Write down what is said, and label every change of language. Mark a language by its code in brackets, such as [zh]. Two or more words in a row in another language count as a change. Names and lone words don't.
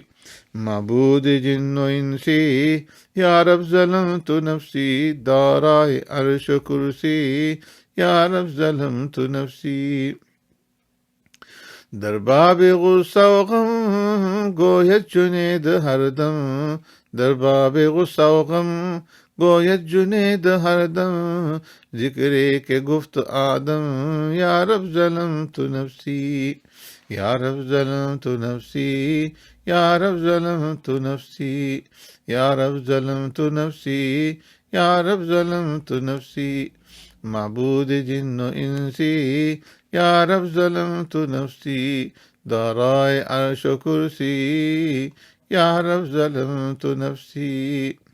[fa] معبود جن و انسی، [ar] یا رب ظلمت نفسی، [fa] دارائے عرش و کرسی، [ar] یا رب ظلمت نفسی. [fa] در باب غصہ و غم گوید جنید ہر دم، در باب غصہ و غم گوید جنید ہر دم، ذکر کے گفت آدم، [ar] یا رب ظلمت نفسی، یا رب ظلمت نفسی، یا رب ظلمت نفسی، یا رب ظلمت نفسی، یا رب ظلمت نفسی. [fa] معبود جن و انسی، [ar] یا رب ظلمت نفسی، [fa] دارائے عرش و کرسی، [ar] یا رب ظلمت نفسی.